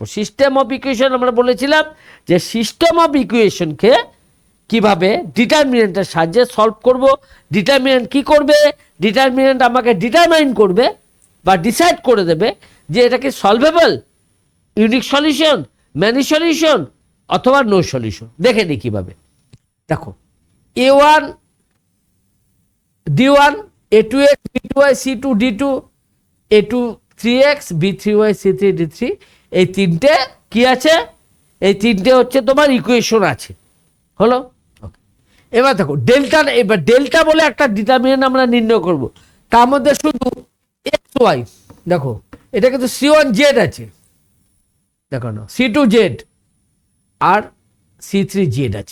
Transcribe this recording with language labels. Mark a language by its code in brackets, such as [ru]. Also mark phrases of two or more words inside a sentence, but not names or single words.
[en] system of equation [bn] আমরা বলেছিলাম যে সিস্টেম অফ ইকুয়েশনকে কিভাবে ডিটারমিনেন্টের সাহায্যে সলভ করব। ডিটারমিনেন্ট কি করবে? ডিটারমিনেন্ট আমাকে ডিটারমাইন করবে বা ডিসাইড করে দেবে যে এটা কি সলভেবল, [en] unique solution, many solution [bn] অথবা [en] no solution. [bn] দেখে নিই কিভাবে। দেখো A1 D1 A2x B2y C2 D2 A2 3x B3y C3 D3, এই তিনটে কি আছে? এই তিনটে হচ্ছে তোমার ইকুয়েশন আছে। হলো? এবার দেখো ডেল্টা, এবার ডেল্টা বলে একটা ডিটারমিনেন্ট আমরা নির্ণয় করব। তার মধ্যে শুধু এক্স ওয়াই, দেখো এটা কিন্তু C1Z আছে, দেখো না C2Z আর C3Z আছে।